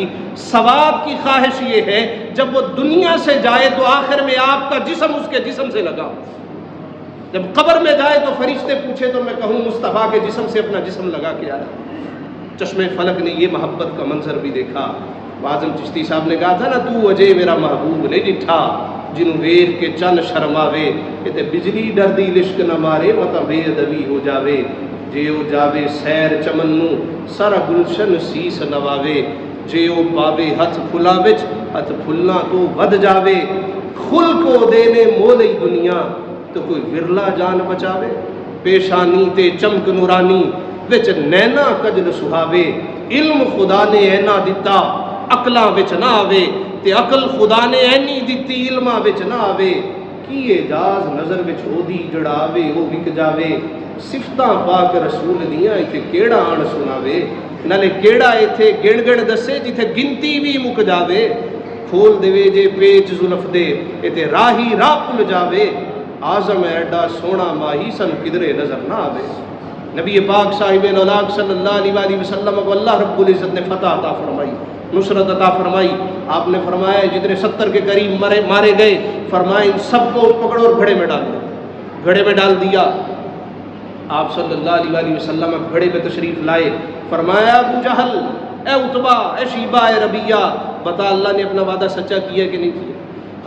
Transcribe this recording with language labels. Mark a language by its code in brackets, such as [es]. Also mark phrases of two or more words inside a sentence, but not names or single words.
[ur] سواد کی خواہش یہ ہے جب وہ دنیا سے جائے تو آخر میں آپ کا جسم اس کے جسم سے لگا، جب قبر میں جائے تو فرشتے پوچھے تو میں کہوں مصطفیٰ کے جسم سے اپنا جسم لگا کے آیا۔ چشمے فلک نے یہ محبت کا منظر بھی دیکھا۔ اعظم چشتی صاحب نے کہا تھا نا، [pa] تو اجے میرا محبوب نہیں ڈٹھا جنوں ویکھ کے چن شرماوے، کتے بجلی ڈردی لشک نہ مارے متا بے ادبی ہو جاوے، جے او جاوے سیر چمنوں سر گلشن سیس نواوے، جے او پاوے ہتھ پھلا وچ ہتھ پھلنا تو ود جاوے، خل کو دینے مولئی دنیا تو کوئی ورلا جان بچاوے، پیشانی تے چمک نورانی وچ نینا کجل سہاوے، علم خدا نے اینا دتا عقلاں وچ نہ آوے، تے عقل خدا نے اینی دتی علماں وچ نہ آوے، کی اعجاز نظر وچ او دی جڑاوے او وک جاوے، صفتاں پاک رسول دیاں ایتھے کیڑا آن سناوے، نالے کیڑا ایتھے گن گن دسے جتھے گنتی بھی مک جاوے، کھول دے جے پیچ زلف دے ایتھے راہی راہ پل جاوے، اعظم ایڈا سونا ماہی سن کدرے نظر نہ آوے۔ [ur] نبی پاک صاحب الاولاق صلی اللہ علیہ وسلم کو اللہ رب العزت نے فتح عطا فرمائی، نصرت عطا فرمائی۔ آپ نے فرمایا جتنے 70 کے قریب مارے گئے، فرمایا ان سب کو پکڑو اور گھڑے میں ڈال دو، گھڑے میں ڈال دیا۔ آپ صلی اللہ علیہ وسلم گھڑے پہ تشریف لائے، فرمایا ابو جہل، اے عتبہ، اے شیبہ، اے ربیہ، بتا اللہ نے اپنا وعدہ سچا کیا کہ نہیں کیا؟